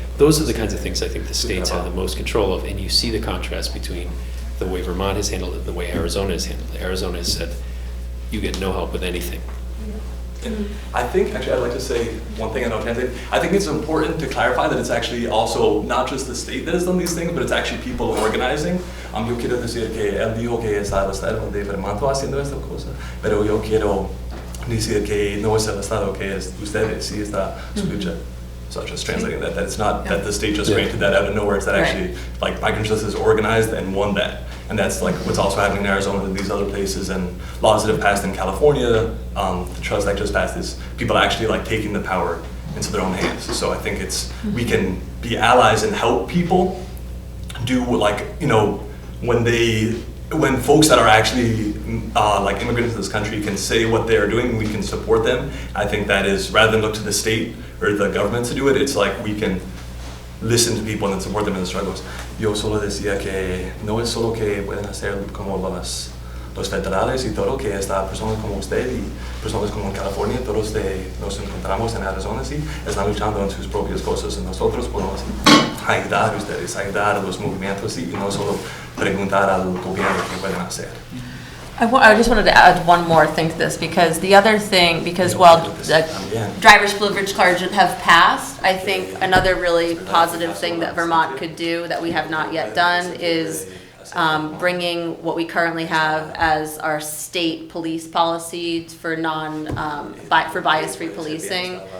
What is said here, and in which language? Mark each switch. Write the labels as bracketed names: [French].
[English] Those are the kinds of things I think the states have the most control of, and you see the contrast between the way Vermont has handled it and the way Arizona has handled it. Arizona has said, you get no help with anything. And I think, actually, I'd like to say one thing, I know translate. I think it's important to clarify that it's actually also not just the state that has done these things, but it's actually people organizing. [Spanish] Yo quiero decir que él dijo que está el estado de Vermont haciendo esta cosa, pero yo quiero decir que no es el estado, que es ustedes, sí está su lucha. [English] So just translating that it's not that the state just granted that out of nowhere, it's that actually, like, Migrant Justice organized and won that. And that's like what's also happening in Arizona and these other places, and laws that have passed in California, the trust that just passed, is people actually like taking the power into their own hands. So I think we can be allies and help people do, like, when folks that are actually like immigrants in this country can say what they are doing, we can support them. I think that is, rather than look to the state or the government to do it, it's like we can listen to people and support them in the struggles. [Spanish] Yo solo decía que no es solo que pueden hacer como los federales y todo, que esta personas como usted y personas como en California, todos nos encontramos en Arizona, sí, están luchando en sus propias cosas, y nosotros podemos ayudar a ustedes, ayudar a los movimientos, sí, y no solo preguntar al gobierno qué pueden hacer. [English] I just wanted to add one more thing to this, because the other thing, while the driver's privilege cards have passed, I think another really positive thing that Vermont could do that we have not yet done is bringing what we currently have as our state police policy for bias-free policing.